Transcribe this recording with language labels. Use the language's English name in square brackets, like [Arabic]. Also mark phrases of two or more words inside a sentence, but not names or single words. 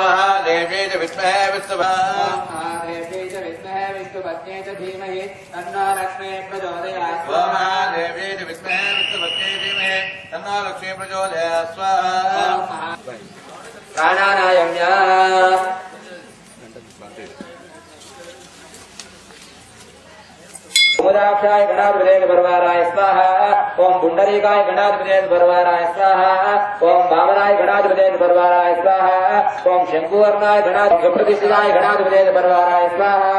[Sanskrit] మహాదేవ్యై చ విద్మహే ఓం మహాదేవ్యై చ విద్మహే విష్ణుపత్యై చ ధీమహి తన్నో లక్ష్మీ ప్రచోదయాత్ ఓం స్వాహా. మహాదేవ్యై చ విద్మహే విష్ణుపత్యై చ ధీమహి తన్నో లక్ష్మీ ప్రచోదయాత్ స్వాహా. ఓం ప్రాణాయామ్య ओमदाक्षाय गणाधिपते परवाराय स्वाहा। ओम पुंडरीकाय गणाधिपते परवाराय स्वाहा। ओम वामनाय गणाधिपते परवाराय स्वाहा। ओम शंकुवर्णाय गणाधिपतिष्ठाय गणाधिपते परवाराय स्वाहा।